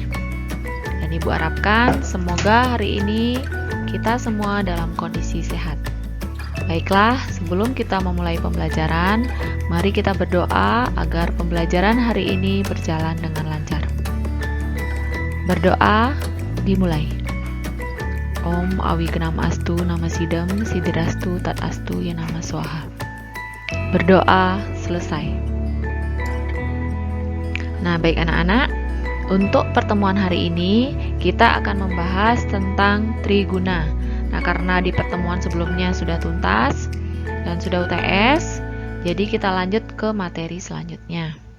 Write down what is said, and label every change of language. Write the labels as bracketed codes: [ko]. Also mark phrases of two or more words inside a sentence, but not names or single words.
[id] Dan Ibu harapkan semoga hari ini kita semua dalam kondisi sehat. Baiklah, sebelum kita memulai pembelajaran, mari kita berdoa agar pembelajaran hari ini berjalan dengan lancar. Berdoa dimulai. [sa] Om Awi Genam Astu Nama Sidam Sidirastu Tat Astu Ya Nama Swaha. [id] Berdoa selesai. Nah, baik anak-anak, untuk pertemuan hari ini kita akan membahas tentang Triguna. Nah, karena di pertemuan sebelumnya sudah tuntas dan sudah UTS, jadi kita lanjut ke materi selanjutnya.